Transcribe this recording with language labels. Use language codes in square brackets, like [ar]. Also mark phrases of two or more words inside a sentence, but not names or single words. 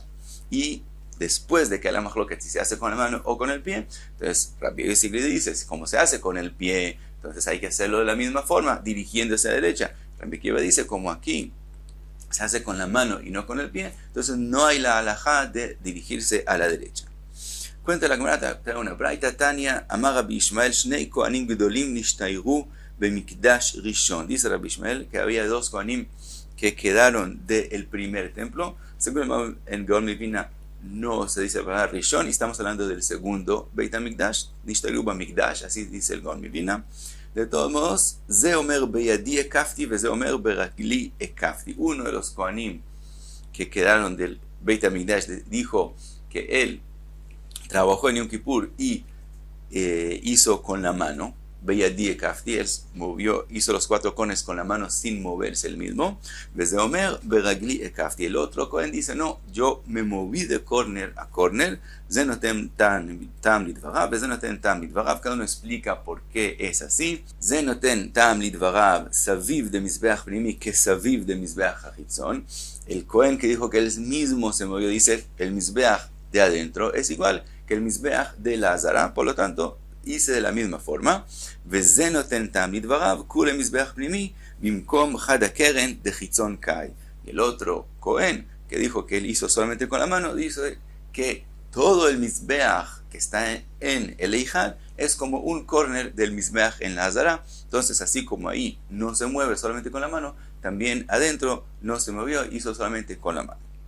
[es] Y después de que la machloket, si se hace con la mano o con el pie, entonces Rabbi Yossi dice, como se hace con el pie, entonces hay que hacerlo de la misma forma, dirigiéndose a la derecha. Rabbi Akiva dice, como aquí se hace con la mano y no con el pie, entonces no hay la halajá de dirigirse a la derecha. Cuenta la Gemara, trae una braita, [he] תניא, אמר רבי ישמעאל, שני כהנים גדולים נשתיירו במקדש ראשון. [es] Dice Rabbi Ishmael que había 2 Kohanim que quedaron del primer templo. Según en Gaon Milvina no se dice para Rishon, y estamos hablando del segundo Beit HaMikdash, [he] נשתיירו במקדש, [es] así dice el Gaon Milvina. De todos modos, [he] זה אומר בידי הקפתי, זה אומר ברגלי הקפתי. [es] Uno de los Kohanim que quedaron del Beit HaMikdash dijo que él trabajó en Yom Kippur y hizo con la mano, [he] בידי הקפתי, [es] él hizo los 4 cones con la mano sin moverse el mismo. [he] זה אומר ברגלי הקפתי. [es] El otro Kohen dice, no, yo me moví de corner a corner. [he] זה נותן טעם לדבריו, זה נותן טעם לדבריו, ze noten tam lidvarav. [es] Cada uno explica por qué es así. [he] זה נותן טעם לדבריו, סביב דמזבח פנימי, [arc] כי סביב דמזבח חיצון. [es] El Kohen que dijo que él mismo se movió, dice, el Mizbeach de adentro es igual que el Mizbeach de la Azara, por lo tanto, hice de la misma forma. [arc] וזה נותן טעם לדבריו, כולי מזבח פנימי במקום חדא קרן דחיצון קאי. [es] Y el otro Kohen que dijo que él hizo solamente con la mano, dice que todo el Mizbeach que está en el Eijal es como un corner del Mizbeach en la Azara. Entonces, así como ahí no se mueve solamente con la mano, también adentro no se movió, hizo solamente con la mano.